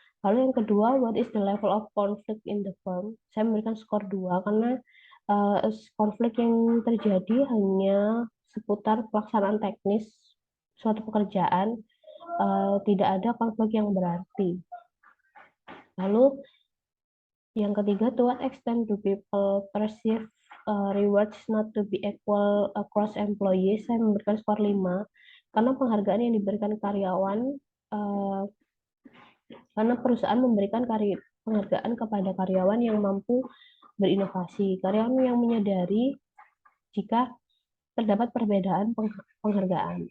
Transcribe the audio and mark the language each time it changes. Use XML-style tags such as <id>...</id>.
<id>Lalu yang kedua,</id> <en>what is the level of conflict in the firm?</en> <id>Saya memberikan skor 2 karena konflik yang terjadi hanya seputar pelaksanaan teknis suatu pekerjaan, tidak ada konflik yang berarti. Lalu yang ketiga,</id> <en>to what extent do people perceive rewards not to be equal across employees?</en> <id>Saya memberikan skor 5 karena penghargaan yang diberikan karyawan, karena perusahaan memberikan penghargaan kepada karyawan yang mampu berinovasi. Karyawan yang menyadari jika terdapat perbedaan penghargaan.</id>